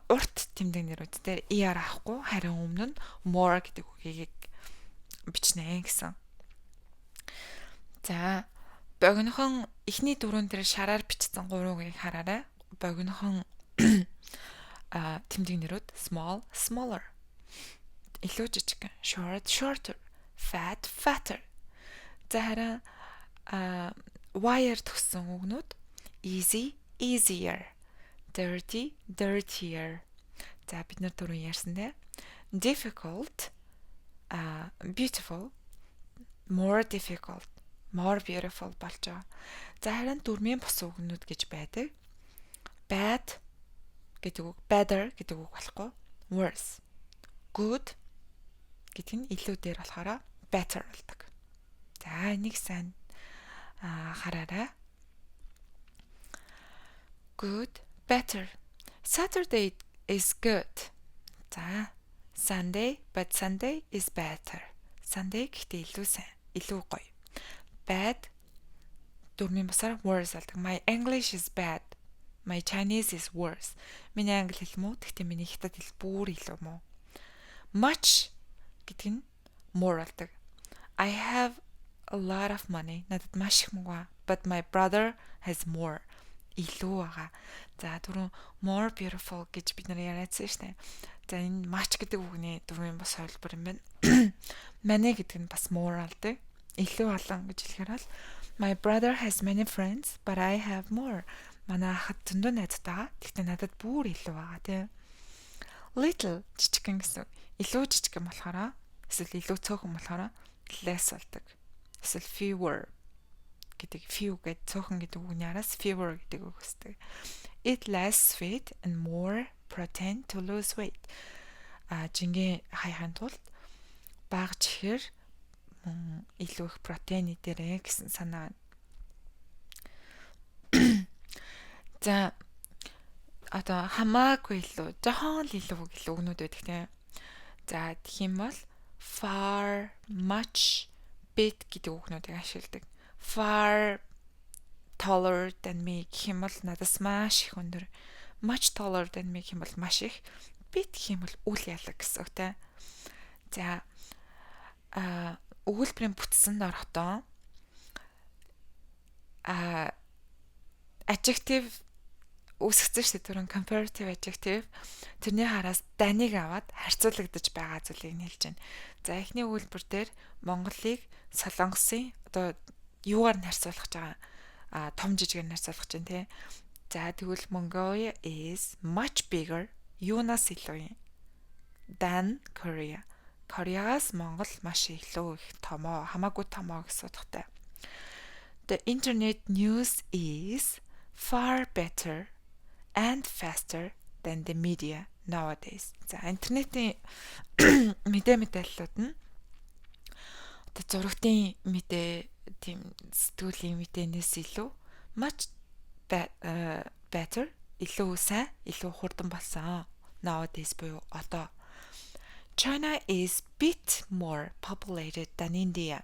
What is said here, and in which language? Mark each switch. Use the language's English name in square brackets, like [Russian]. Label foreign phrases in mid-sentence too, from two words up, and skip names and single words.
[Mongolian] Урт тэмдэг нэрүүд дээр ER авахгүй харин өмнө нь more гэдэг үгийг бичнэ гэсэн. За богинохон эхний дөрвөн дээр шараар бичсэн 3 үгийг хараарай. Богинохон тэмдэг нэрүүд [English] small, smaller. [Mongolian] Илүү жижиг, [English] short, shorter, fat, fatter. [Mongolian] За харин Y-аар төгссөн үгнүүд [English] easy, easier, dirty, dirtier. [Mongolian] За бид нар түрүү ярьсан дээ. [English] Difficult, beautiful, more difficult, more beautiful [Mongolian] болж байгаа. За харин дөрмийн бус үгнүүд гэж байдаг. Bad гэдэг үг, better гэдэг үг болохгүй. Worse. Good гэдэг нь илүү дээр болохоор better болдог. За энийг сайн хараарай. [English] Good, better. Saturday is good. За Sunday, but Sunday is better. [Mongolian] Sunday гэхдээ илүү сайн, илүү гоё. Bad дөрмийн бусаар worse болдог. [English] My English is bad. My Chinese is worse. [Mongolian] Миний англи хэл муу, гэхдээ миний хятад хэл бүр илүү муу. Much гэдэг нь more болдог. [English] I have a lot of money. [Mongolian] Надад маш их мөнгө байна. [English] But my brother has more. [Mongolian] Илүү байгаа. За түрүү [English] more beautiful [Mongolian] гэж бид нар яриадсан шүү дээ. За энэ much гэдэг үгний дөрвийн бус хувилбар юм байна. Many гэдэг нь бас more болдог. Илүү олон гэж хэлэхээр бол [English] my brother has many friends, but I have more. [Mongolian] Манай ахад зөндөө найзтайгаа. Тэгтээ надад бүр илүү байгаа тий. Little жижигхэн гэсэн. Илүү жижигхэн болохоор эсвэл илүү цөөхөн болохоор less болдог. Эсвэл fewer гэдэг few гэдэг цөөхөн гэдэг үгний араас fewer гэдэг үг үүсдэг. [English] Eat less sweet and more protein to lose weight. [Mongolian] Жингээ хайхын тулд бага чихэр илүү их протеин идэрэй гэсэн санаа. За одоо хамаагүй илүү жохон илүү өгнүүд байдаг тийм. За тэгэх юм бол [English] far, much, bit [Mongolian] гэдэг үгнүүдийг ашигладаг. [English] Far taller than me [Mongolian] гэх юм бол надаас маш их өндөр. [English] Much taller than me [Mongolian] гэх юм бол маш их. Bit гэх юм бол үл ялаг гэсэн үг тийм. За өгүүлбэрийн бүтцэнд орохдоо adjective үүсгэсэн шүү дээ түрүүн [English] comparative adjective [Mongolian] тэрний хараас данийг аваад харьцуулагдаж байгаа зүйлийг хэлж байна. За эхний өгүүлбэр дээр Монголыг Солонгосын одоо юугаар нь харьцуулах гэж байгаа том жижигээр нь харьцуулах гэж байна тий. За тэгвэл [English] Mongolia is much bigger [Mongolian] юунаас илүү юм [English] than Korea. [Mongolian] Кореягаас Монгол маш илүү их томоо хамаагүй томоо гэсэн утгатай. [English] The internet news is far better and faster than the media nowadays. [Mongolian] За интернетийн мэдээллүүд нь одоо зурагтын мэдээ тийм сэтгүүлийн мэдээнээс илүү [English] much better [Mongolian] илүү сайн илүү хурдан болсон. [English] Nowadays [Mongolian] буюу одоо [English] China is bit more populated than India.